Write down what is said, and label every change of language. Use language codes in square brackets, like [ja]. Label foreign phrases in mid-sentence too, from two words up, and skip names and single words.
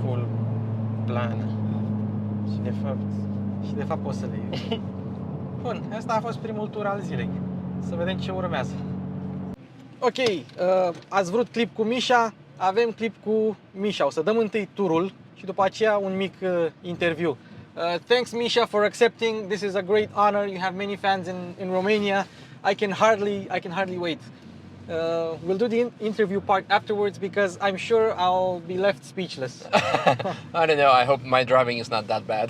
[ro] Full plană. Și de fapt poți să le iei. Bun, asta a fost primul tur al zilei. Să vedem ce urmează. Ok, ați vrut clip cu MISHA, avem clip cu MISHA. O să dăm întâi turul și după aceea un mic interviu. [en] Thanks MISHA for accepting. This is a great honor. You have many fans in Romania. I can hardly wait. We'll do the interview part afterwards because I'm sure I'll be left speechless. I don't know, I hope my driving is not that bad.